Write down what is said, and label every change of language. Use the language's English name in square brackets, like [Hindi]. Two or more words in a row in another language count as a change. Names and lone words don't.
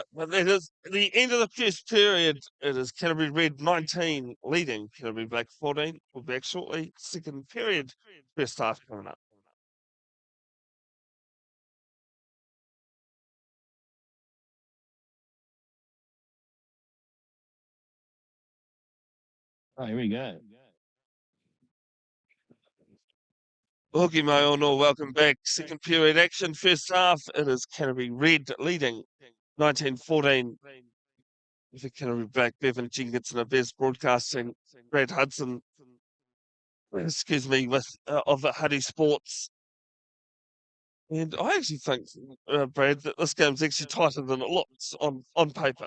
[English] But that is the end of the first period. It is Canterbury Red 19 leading Canterbury Black 14. We'll be back shortly. Second period, first half coming up. Oh, here we go. [Māori] Hoki mai ono, [English] welcome back. Second period action, first half. It is Canterbury Red leading 19-14. With the Canterbury Black, Bevin, Jenkinson, of Best Broadcasting, Brad Hudson, excuse me, of Huddy Sports. And I actually think, Brad, that this game's actually tighter than it looks on paper.